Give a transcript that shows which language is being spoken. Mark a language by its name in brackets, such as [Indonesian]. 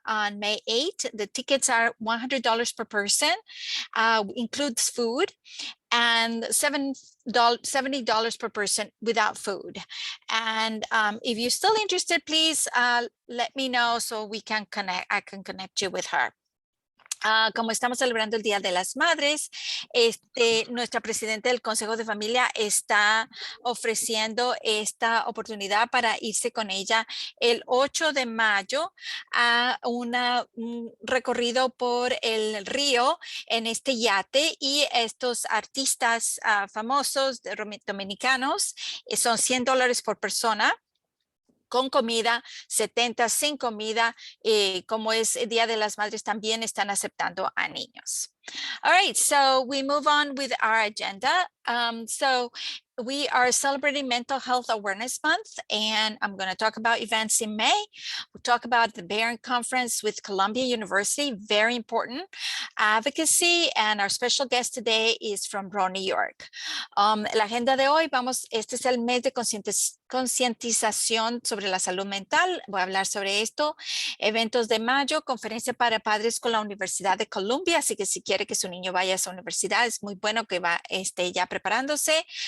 [English] on May 8th. The tickets are $100 per person, includes food, and $70 per person without food. And if you're still interested, please let me know so we can connect. I can connect you with her. [Spanish] Como estamos celebrando el Día de las Madres, nuestra presidenta del Consejo de Familia está ofreciendo esta oportunidad para irse con ella el 8 de mayo a un recorrido por el río en este yate, y estos artistas famosos dominicanos son $100 por persona, con comida, 70 sin comida. Como es el Día de las Madres, también están aceptando a niños. [English] All right, so we move on with our agenda. So we are celebrating Mental Health Awareness Month, and I'm going to talk about events in May. We'll talk about the Barron Conference with Columbia University, very important, advocacy, and our special guest today is from Raw, New York. [Spanish] La agenda de hoy, este es el mes de concientización sobre la salud mental. Voy a hablar sobre esto. Eventos de mayo, conferencia para padres con la Universidad de Columbia, así que si quiere que su niño vaya a esa universidad, es muy bueno que esté ya preparándose.